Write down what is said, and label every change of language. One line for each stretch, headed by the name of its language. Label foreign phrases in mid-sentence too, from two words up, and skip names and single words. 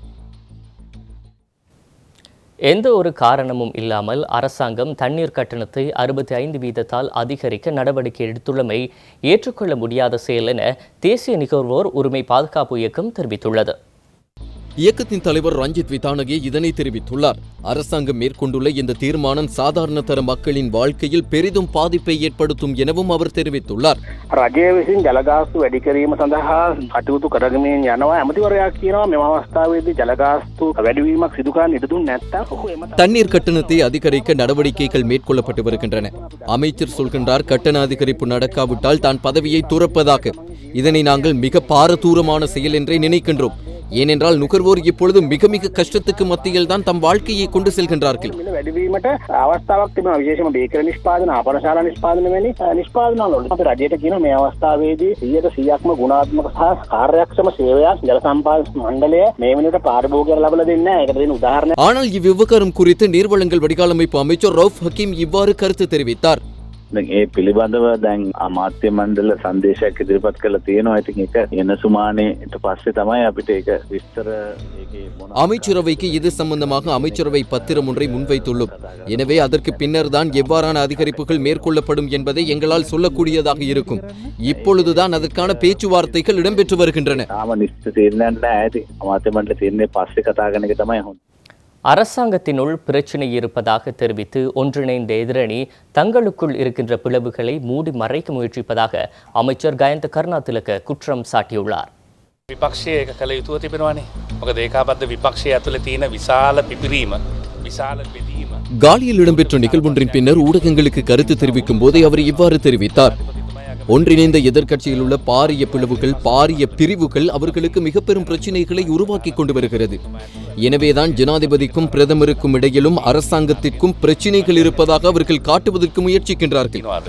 Tamil: எந்த ஒரு காரணமும் இல்லாமல் அரசாங்கம் தண்ணீர் கட்டணத்தை 65% அதிகரிக்க நடவடிக்கை எடுத்துள்ளமை ஏற்றுக்கொள்ள முடியாத செயல் என தேசிய நுகர்வோர் உரிமை பாதுகாப்பு இயக்கம் தெரிவித்துள்ளது. இயக்கத்தின் தலைவர் ரஞ்சித் விதானகே இதனை தெரிவித்துள்ளார். அரசாங்கம் மேற்கொண்டுள்ள இந்த தீர்மானம் சாதாரண தர மக்களின் வாழ்க்கையில் பெரிதும் பாதிப்பை ஏற்படுத்தும் எனவும் அவர் தெரிவித்துள்ளார்.
Sinhala: රජය විසින් ජලගාස්තු වැඩි කිරීම සඳහා කටයුතු කරගෙන යනවා. ඇමතිවරයා කියනවා මෙම අවස්ථාවේදී ජලගාස්තු වැඩිවීමක් සිදු කරන්න ඉඩ දුන්නේ නැත්නම්
Tamil: தண்ணீர் கட்டணத்தை அதிகரிக்க நடவடிக்கைகள் மேற்கொள்ளப்பட்டு வருகின்றன. அமைச்சர் சொல்கின்றார், கட்டண அதிகரிப்பு நடக்காவிட்டால் தான் பதவியை துறப்பதாக. இதனை நாங்கள் மிக பாரதூரமான செயல் என்றே நினைக்கின்றோம். ஏனென்றால் நுகர்வோர் இப்பொழுது மிக மிக கஷ்டத்துக்கு மத்தியில் தான் தம் வாழ்க்கையை கொண்டு செல்கின்றார்கள்.
Sinhala: වැඩිවීමට අවස්ථාවක් තිබෙනවා. විශේෂම බේකරි නිෂ්පාදන, ආපනශාලා නිෂ්පාදන වැනි නිෂ්පාදන වල අපි රජයට කියනවා මේ අවස්ථාවේදී 100%ක්ම ගුණාත්මක සහ කාර්යක්ෂම සේවයක් ජල සම්පාදන මණ්ඩලය මේ වෙනකොට පාරිභෝගිකයන්ට ලබා දෙන්නේ නැහැ. ඒකට දෙන උදාහරණයක්.
Tamil: ஆனால் இவ்விவகாரம் குறித்து நீர்வளங்கள் வடிகால் அமைப்பு அமைச்சர் ரவுஃப் ஹக்கீம் இவ்வாறு கருத்து தெரிவித்தார்.
Sinhala: ඒ පිළිබඳව දැන් අමාත්‍ය මණ්ඩල සංදේශයක් ඉදිරිපත් කරලා තියෙනවා. ඉතින් ඒක එන සුමානේට පස්සේ තමයි අපිට ඒක විස්තර ඒකේ මොන
Tamil: அமைச்சரவைக்கு இது சம்பந்தமாக அமைச்சரவை பத்திரம் ஒன்றை முன்வைத்துள்ளோம். எனவே அதற்கு பின்னர் தான் எவ்வாறான அதிகரிப்புகள் மேற்கொள்ளப்படும் என்பதை எங்களால் சொல்லக்கூடியதாக இருக்கும். இப்பொழுதுதான் அதற்கான பேச்சுவார்த்தைகள் இடம்பெற்று வருகின்றன.
Sinhala: තාම නිශ්චිත තීරණයක් නැහැ. ඉතින් අමාත්‍ය මණ්ඩල තීරණය පස්සේ කතා කරන එක තමයි හොඳ.
Tamil: அரசாங்கத்தினுள் பிரச்சினை இருப்பதாக தெரிவித்து ஒன்றிணைந்த எதிரணி தங்களுக்குள் இருக்கின்ற பிளவுகளை மூடி மறைக்க முயற்சிப்பதாக அமைச்சர் கயந்த கருணாதிலக குற்றம் சாட்டியுள்ளார்.
Sinhala: විපක්ෂය ඒක කළ යුතුව තිබෙනවානේ. මොකද ඒකාබද්ධ විපක්ෂය ඇතුලේ තියෙන විශාල පිපිරීම
Tamil: காலியில் இடம்பெற்ற நிகழ்வொன்றின் பின்னர் ஊடகங்களுக்கு கருத்து தெரிவிக்கும் போதே அவர் இவ்வாறு தெரிவித்தார். ஒன்றிணைந்த எதிர்க்கட்சியில் உள்ள பாரிய பிளவுகள், பாரிய பிரிவுகள் அவர்களுக்கு மிக பெரும் பிரச்சினைகளை உருவாக்கி கொண்டு வருகிறது. எனவேதான் ஜனாதிபதிக்கும் பிரதமருக்கும் இடையிலும் அரசாங்கத்திற்கும் பிரச்சினைகள் இருப்பதாக அவர்கள் காட்டுவதற்கு முயற்சிக்கின்றார்கள்.